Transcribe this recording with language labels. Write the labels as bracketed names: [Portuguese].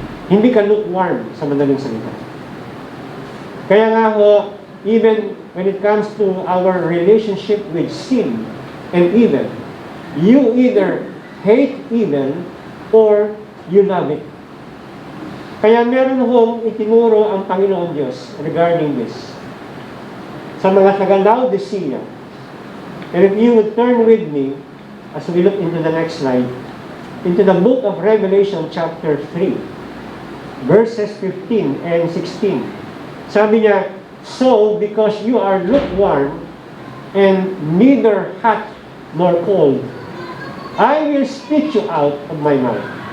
[Filipino] Hindi ka lukewarm sa madaling salita. Kaya nga ho, [English] even when it comes to our relationship with sin and evil, you either hate evil or you love it. [Filipino] Kaya meron hong itinuro ang Panginoon Diyos [English] regarding this [Filipino] sa mga taga-Laodicea. [English] And if you would turn with me, as we look into the next slide, into the book of Revelation chapter 3, verses 15 and 16. [Filipino] Sabi niya, [English] so, because you are lukewarm and neither hot nor cold, I will spit you out of my mouth.